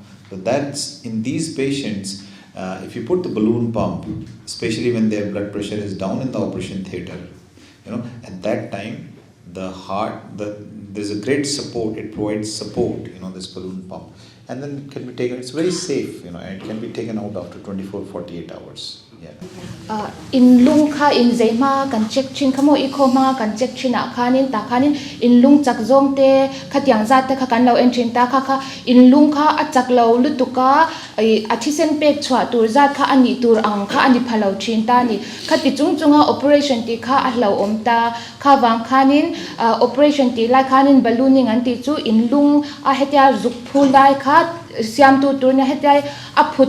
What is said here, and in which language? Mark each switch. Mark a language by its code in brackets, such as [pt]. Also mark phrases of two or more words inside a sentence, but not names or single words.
[en] So that's, in these patients, if you put the balloon pump, especially when their blood pressure is down in the operation theatre, you know, at that time, the heart, there's a great support, it provides support, this balloon pump. And then it can be taken, it's very safe, and it can be taken out after 24-48 hours. Yeah. [lus] In lung kha in zeima kan check chin khamo ikoma kan check china khanin ta khanin in lung chak zong te khatyang za te kha kan lo entrin ta kha in lung kha a chak lo lutuka a thisen pek chwa tur zat kha ani tur ang kha ani phalo chin ta ni khati chung chunga operation ti kha a hlo om ta kha wang khanin operation ti lai khanin ballooning an ti chu in lung a hetia zuk phul dai kha siam tu tur na hetia a phut